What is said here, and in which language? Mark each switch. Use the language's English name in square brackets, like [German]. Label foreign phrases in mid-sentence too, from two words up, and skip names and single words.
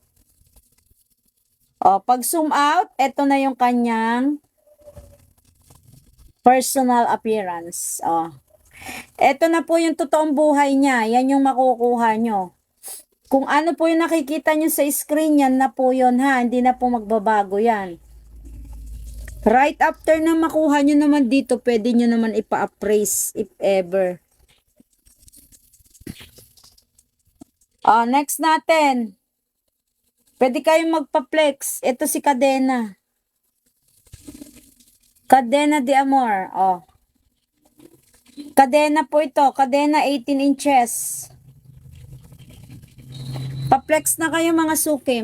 [Filipino] O, pag zoom out, ito na yung kanyang [English] personal appearance. [Filipino] O. Ito na po yung totoong buhay niya. Yan yung makukuha nyo. Kung ano po yung nakikita nyo sa screen, yan na po yun ha. Hindi na po magbabago yan. [English] Right after [Filipino] na makuha nyo naman dito, pwede nyo naman ipa-appraise [English] if ever. [Filipino] Next natin. Pwede kayong magpa-flex. Ito si Cadena. Cadena de Amor. Cadena po ito. Cadena 18 inches. Pa-flex na kayo mga suki.